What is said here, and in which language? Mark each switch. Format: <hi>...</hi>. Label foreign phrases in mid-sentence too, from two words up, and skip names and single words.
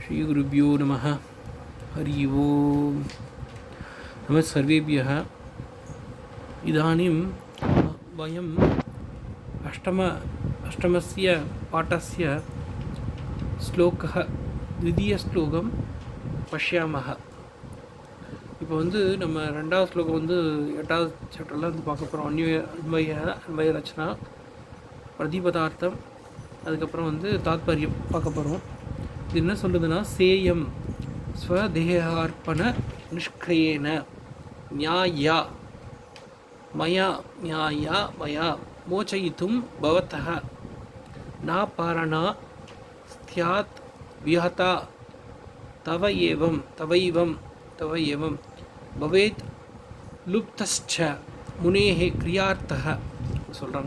<sa>श्रीगुरुभ्यो नमः। हरि ओम्। नमः सर्वेभ्यः। इदानीं वयम् अष्टमस्य पाठस्य श्लोकः द्वितीयश्लोकं पश्यामः.</sa> <ta>இப்போ நம்ம ரெண்டாவது ஸ்லோகம் எட்டாவது சாப்டரில் பார்க்க போகிறோம். அன்வய ரச்சனா, பிரதிபதார்த்தம், அதுக்கப்புறம் தாத்பரியம் பார்க்க போகிறோம். இது என்ன சொல்லுதுன்னா,</ta> <sa>सेयं स्वदेहार्पण निष्क्रयेण न्याय्या मया न्याय्या मया मोचयितुं भवत्तः न पारणा स्याद् विहता तवैवं भवेत् लुप्तश्च मुनेः क्रियार्थः சொல்கிறாங்க.</sa>